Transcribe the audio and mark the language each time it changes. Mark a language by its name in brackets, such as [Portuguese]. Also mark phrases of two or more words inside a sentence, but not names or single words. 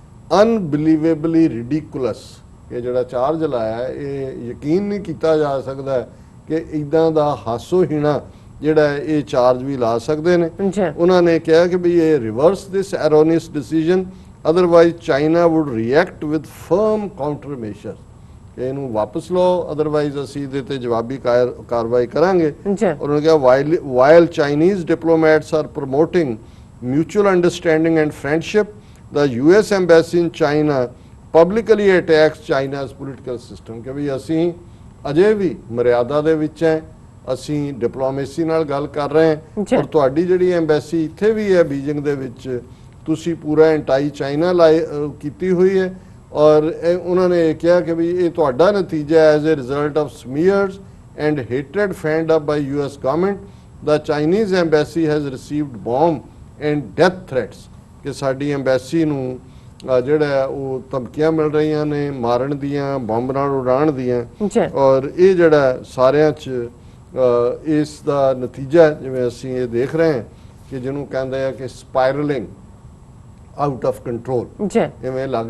[English] unbelievably ridiculous [Punjabi] ਇਹ ਜਿਹੜਾ ਚਾਰਜ ਲਾਇਆ ਇਹ ਯਕੀਨ ਨਹੀਂ ਕੀਤਾ ਜਾ ਸਕਦਾ ਕਿ ਇਦਾਂ ਦਾ ਹਾਸੋਹੀਣਾ ਜਿਹੜਾ ਇਹ ਚਾਰਜ ਵੀ ਲਾ ਸਕਦੇ ਨੇ ਉਹਨਾਂ ਨੇ ਕਿਹਾ ਕਿ ਵੀ ਇਹ [English] reverse this erroneous decision otherwise China would react with firm counter measure [Punjabi] ਕਿ ਇਹਨੂੰ ਵਾਪਸ ਲਓ ਅਦਰਵਾਈਜ਼ ਅਸੀਂ ਇਹਦੇ ਤੇ ਜਵਾਬੀ ਕਾਰਵਾਈ ਕਰਾਂਗੇ ਉਹਨਾਂ ਨੇ ਕਿਹਾ [English] while Chinese diplomats are promoting mutual understanding and friendship the US embassy in China publicly attacks China's political system [Punjabi] ਕਿ ਵੀ ਅਸੀਂ ਅਜੇ ਵੀ ਮਰਿਆਦਾ ਦੇ ਵਿੱਚ ਹੈ ਅਸੀਂ ਡਿਪਲੋਮੇਸੀ ਨਾਲ ਗੱਲ ਕਰ ਰਹੇ ਹਾਂ ਔਰ ਤੁਹਾਡੀ ਜਿਹੜੀ ਐਮਬੈਸੀ ਇੱਥੇ ਵੀ ਹੈ ਬੀਜਿੰਗ ਦੇ ਵਿੱਚ ਤੁਸੀਂ ਪੂਰਾ [English] anti China [Punjabi] ਕੀਤੀ ਹੋਈ ਹੈ ਔਰ ਉਹਨਾਂ ਨੇ ਕਿਹਾ ਕਿ ਵੀ ਇਹ ਤੁਹਾਡਾ ਨਤੀਜਾ [English] as a result of smears and hatred fanned up by US government the Chinese embassy has received bomb and death threats [Punjabi] ਕਿ ਸਾਡੀ ਐਮਬੈਸੀ ਨੂੰ ਜਿਹੜਾ ਉਹ ਧਮਕੀਆਂ ਮਿਲ ਰਹੀਆਂ ਨੇ ਮਾਰਨ ਦੀਆਂ ਬੰਬ ਨਾਲ ਉਡਾਉਣ ਦੀਆਂ ਔਰ ਇਹ ਜਿਹੜਾ ਸਾਰਿਆਂ 'ਚ ਇਸ ਦਾ ਨਤੀਜਾ ਜਿਵੇਂ ਅਸੀਂ ਇਹ ਦੇਖ ਰਹੇ ਹਾਂ ਕਿ ਜਿਹਨੂੰ ਕਹਿੰਦੇ ਆ ਕਿ [English] spiraling out of control [Punjabi] ਇਵੇਂ ਲੱਗ